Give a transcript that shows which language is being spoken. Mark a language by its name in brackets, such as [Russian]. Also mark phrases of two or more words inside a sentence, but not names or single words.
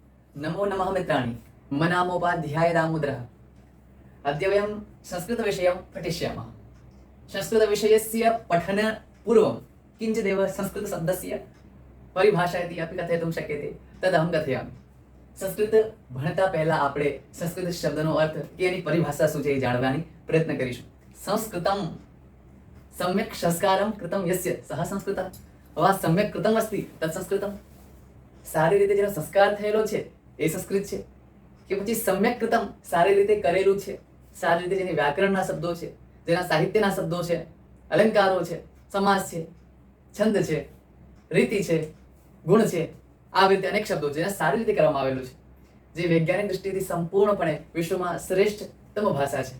[Sanskrit] नमो नमः मित्राणि, मम नामोपाध्याय दामोदरः। अद्य वयं संस्कृतविषयं पठिष्यामः। संस्कृतविषयस्य पठनपूर्वं किञ्चिदेव संस्कृतशब्दस्य परिभाषा इति अपि कथयितुं शक्यते, तदहं कथयामि। [Gujarati] સંસ્કૃત ભણતા પહેલા આપણે સંસ્કૃત શબ્દનો અર્થ કે એની પરિભાષા શું છે એ જાણવાની પ્રયત્ન કરીશું. [Sanskrit] संस्कृतम सम्यक संस्कारम कृतम यस्य सह संस्कृतः. [Gujarati] હવે આ [Sanskrit] सम्यक कृतम अस्ति तत् संस्कृतम. [Gujarati] સારી રીતે જેનો સંસ્કાર થયેલો છે એ સંસ્કૃત છે, કે પછી [Sanskrit] सम्यक कृतम [Gujarati] સારી રીતે કરેલું છે, સારી રીતે જેની વ્યાકરણના શબ્દો છે, જેના સાહિત્યના શબ્દો છે, અલંકારો છે, સમાસ છે, છંદ છે, રીતિ છે, ગુણ છે, આવી રીતે અનેક શબ્દો જેને સારી રીતે કરવામાં આવેલું છે, જે વૈજ્ઞાનિક દૃષ્ટિથી સંપૂર્ણપણે વિશ્વમાં શ્રેષ્ઠતમ ભાષા છે.